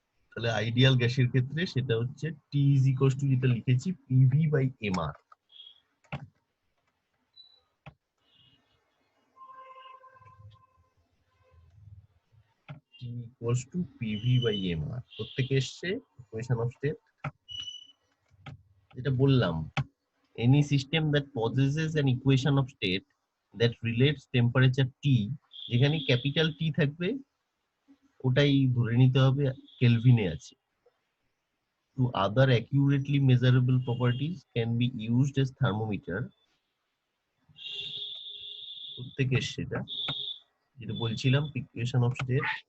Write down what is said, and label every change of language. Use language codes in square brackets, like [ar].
[bn] তাহলে আইডিয়াল গ্যাসের ক্ষেত্রে সেটা হচ্ছে টি ইজ ইকুয়ালস টু, যেটা লিখেছি PV by MR. T equals to PV by MR প্রত্যেকে এসছে ইকুয়েশন অফ স্টেট। [en] যেটা বললাম, any system that possesses an equation of state that relates temperature T, [bn] যেখানে ক্যাপিটাল টি থাকবে ওটাই ধরে নিতে হবে কেলভিনে আছে, [en] to other accurately measurable properties can be used as thermometer। [bn] প্রত্যেকে সেটা যেটা বলছিলাম ইকুয়েশন অফ স্টেট।